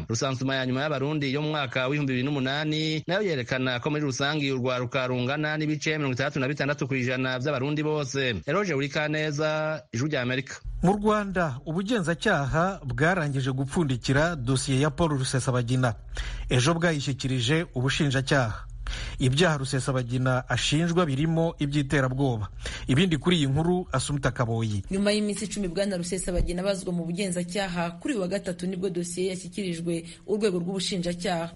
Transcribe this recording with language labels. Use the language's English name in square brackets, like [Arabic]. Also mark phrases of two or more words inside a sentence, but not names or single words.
[Rundi] Rusansuma ya nyuma y'abarundi yo mu mwaka wa 2008 nayo yerekana ko muri rusangi urwaruka rungana n'ibice 66 kw'ijana vy'abarundi bose. Eroje Urikaneza, Ijwi rya Amerika. [Kinyarwanda] Mu Rwanda ubugenzacyaha bwarangije gupfundikira dosiye ya Paul Rusesabagina, ejo bwayishyikirije ubushinjacyaha. Ibyaha Rusesabagina ashinjwa birimo iby'iterabwoba. Ibindi kuri iyi nkuru Asumta Kaboyi. Nyuma y'iminsi 10 bwana Rusesabagina bazwa mu bugenzacyaha, kuri wa gatatu nibwo dosiye yashyikirijwe urwego rw'ubushinjacyaha.